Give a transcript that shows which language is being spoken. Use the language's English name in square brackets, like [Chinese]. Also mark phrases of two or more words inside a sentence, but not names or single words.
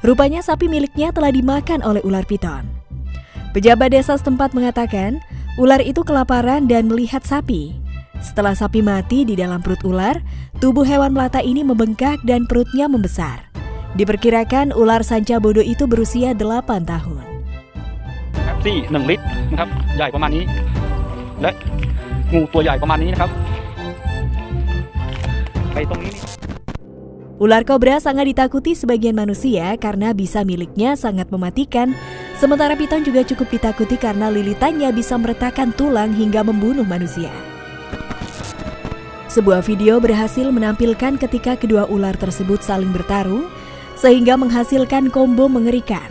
[Indonesian] Rupanya sapi miliknya telah dimakan oleh ular piton. Pejabat desa setempat mengatakan, ular itu kelaparan dan melihat sapi. Setelah sapi mati di dalam perut ular, tubuh hewan melata ini membengkak dan perutnya membesar. Diperkirakan ular Sanca Bodo itu berusia 8 tahun. [Thai] Pepsi 1 ลิตรนะครับใหญ่ประมาณนี้และงูตัวใหญ่ประมาณนี้นะครับไปตรงนี้ [Indonesian] Ular kobra sangat ditakuti sebagian manusia karena bisa miliknya sangat mematikan, sementara piton juga cukup ditakuti karena lilitannya bisa meretakkan tulang hingga membunuh manusia. Sebuah video berhasil menampilkan ketika kedua ular tersebut saling bertarung, sehingga menghasilkan kombo mengerikan.